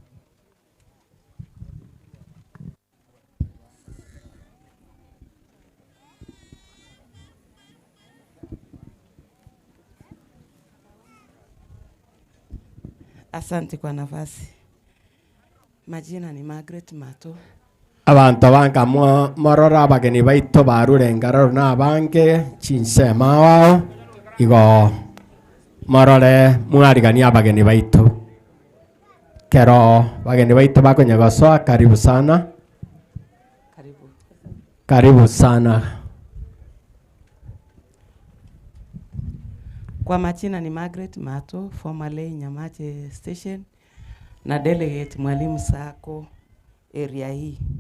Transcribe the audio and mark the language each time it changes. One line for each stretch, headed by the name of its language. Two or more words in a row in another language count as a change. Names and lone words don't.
Swahili: Asante kwa nafasi. Majina ni Margaret Mato.
Gusii: Abantu banga morora abageni baito barure ngararo n'abange chinsema wao igo morore mwarigania abageni baito kero bageni baito bakonyegosoa.
Swahili: Karibu sana, karibu sana. Kwa majina ni Margaret Mato, formerly Nyamache Station na delegate Mwalimu Sako area hii.